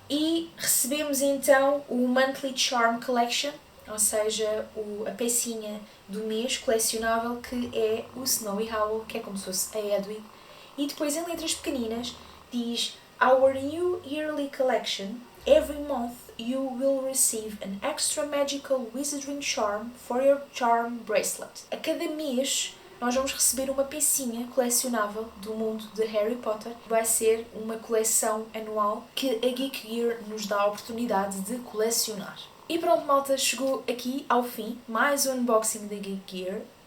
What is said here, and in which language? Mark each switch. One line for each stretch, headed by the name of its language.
Portuguese: E recebemos então o Monthly Charm Collection, ou seja, a pecinha do mês colecionável, que é o Snowy Owl, que é como se fosse a Hedwig. E depois, em letras pequeninas, diz: Our new yearly collection.
English: Every month you will receive an extra magical wizarding charm for your charm bracelet.
Portuguese: A cada mês nós vamos receber uma pecinha colecionável do mundo de Harry Potter. Vai ser uma coleção anual que a Geek Gear nos dá a oportunidade de colecionar. E pronto, malta, chegou aqui ao fim mais um unboxing da Geek Gear.